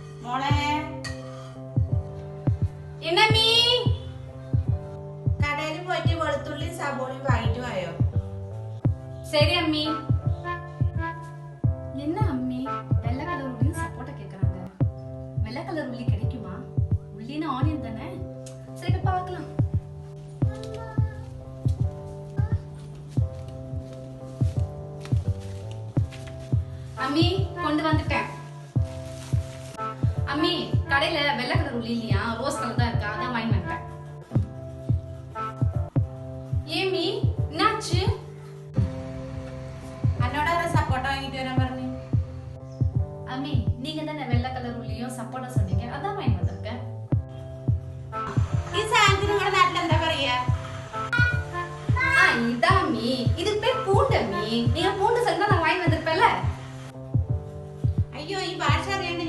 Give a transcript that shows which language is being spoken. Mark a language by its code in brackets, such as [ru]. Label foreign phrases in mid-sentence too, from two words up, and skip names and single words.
[ml] മോളെ എന്നമ്മീ കടയിൽ പോയിട്ട് വെളുത്തുള്ളി സബോളി വാങ്ങിട്ട് വായോ. [ta] சரி அம்மி. என்ன அம்மி வெள்ளை கலர் உள்ளியும் சப்போட்டா கேக்குறாங்க. வெள்ளை கலர் உள்ளி கிடைக்குமா? உள்ளினா ஆனியன் தானே. சரி பார்க்கலாம். அம்மி கொண்டு வந்துட்டேன். அம்மி கடையில வெள்ளை கலர் உள்ளி இல்லையா, ரோஸ் கலர் தான் இருக்கா, அதான் வாங்கி வந்துட்டேன். ஏமி என்னாச்சு? [ml] എന്നോട് സപ്പോർട്ട വാങ്ങിട്ട് വരാൻ പറഞ്ഞു. [ta] அம்மி நீங்க தானே வெள்ளை கலர் உள்ளியும் சப்போட்டா சொன்னீங்க, அதான் வாங்கி வந்திருக்கேன். [ml] ഈ സാധനത്തിന് നിങ്ങളുടെ നാട്ടിൽ എന്താ പറയാ? [ta] இதான் அம்மி, இது பேர் பூண்டு அம்மி. நீங்க பூண்டு சொன்னா நான் வாங்கி வந்திருப்பேன்ல. [ml] അയ്യോ ഈ ഭാഷ